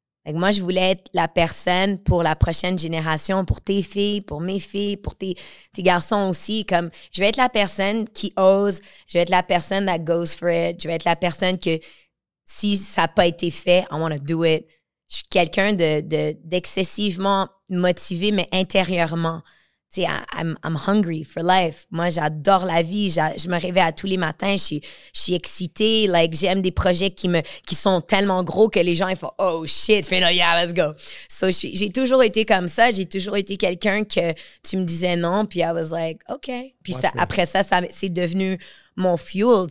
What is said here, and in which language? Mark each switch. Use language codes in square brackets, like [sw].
[fr] Moi, je voulais être la personne pour la prochaine génération, pour tes filles, pour mes filles, pour tes garçons aussi. Comme, je vais être la personne qui ose, je vais être la personne [en] that goes for it, [fr] je vais être la personne que si ça n'a pas été fait, [en] I want to do it. [fr] Je suis quelqu'un d'excessivement motivé, mais intérieurement. Tu sais, [en] I'm hungry for life. [fr] Moi, j'adore la vie. Je me réveille à tous les matins. Je suis excitée. Like, j'aime des projets qui sont tellement gros que les gens, ils font « [en] Oh, shit! [fr] » Fait « [en] No, yeah, let's go! [fr] » So, j'ai toujours été comme ça. J'ai toujours été quelqu'un que tu me disais non, puis [en] I was like « OK. » [fr] Puis après ça, c'est devenu mon fuel.